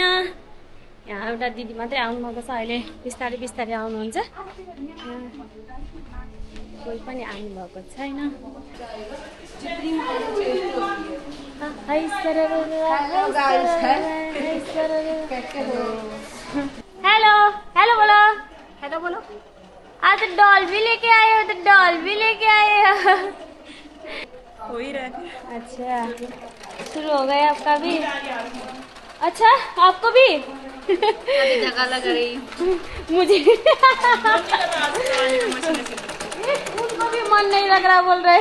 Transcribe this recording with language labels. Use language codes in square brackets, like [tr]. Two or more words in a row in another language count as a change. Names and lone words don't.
[ne] यहाँ एउटा दिदी मात्रै आउनुभएको छ अहिले। बिस्तारै बिस्तारै आउनुहुन्छ। कोही पनि आउनुभएको छैन। [hi] हेलो हेलो बोलो हेलो बोलो। आज डॉल भी लेके आए हो तो डॉल भी लेके आए हो ही रहा। अच्छा शुरू हो गया आपका भी। अच्छा आपको भी जगह लग रही मुझे उनको भी मन नहीं लग रहा बोल रहे।